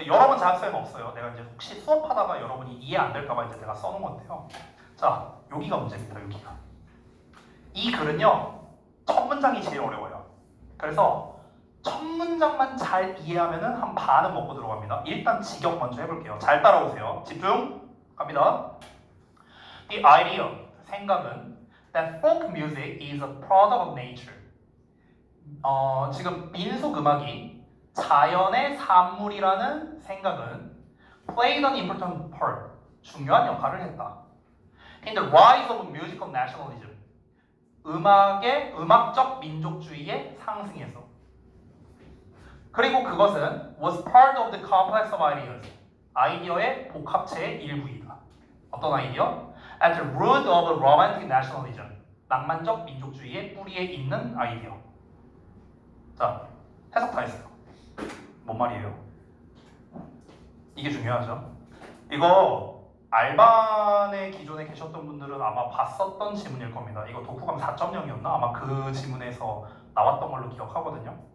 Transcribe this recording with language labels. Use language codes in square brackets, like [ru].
[ko] 여러분 자학생은 없어요. 내가 이제 혹시 수업하다가 여러분이 이해 안 될까봐 이제 내가 써놓은 건데요. 자, 여기가 문제입니다, 여기가. 이 글은요, 첫 문장이 제일 어려워요. 그래서 첫 문장만 잘 이해하면은 한 반은 먹고 들어갑니다. 일단 직역 먼저 해볼게요. 잘 따라오세요. 집중. 갑니다. [en] The idea, [ko] 생각은 [en] that folk music is a product of nature. [ko] 지금 민속 음악이 자연의 산물이라는 생각은 [en] played an important part, [ko] 중요한 역할을 했다. [en] In the rise of musical nationalism, [ko] 음악적 민족주의의 상승에서. 그리고 그것은 [en] was part of the complex of ideas. [ko] 아이디어의 복합체의 일부이다. 어떤 아이디어? [en] At the root of romantic nationalism. [ko] 낭만적 민족주의의 뿌리에 있는 아이디어. 자, 해석 다 했어요. 뭔 말이에요? 이게 중요하죠. 이거 알반의 기존에 계셨던 분들은 아마 봤었던 지문일 겁니다. 이거 독후감 4.0이었나? 아마 그 지문에서 나왔던 걸로 기억하거든요.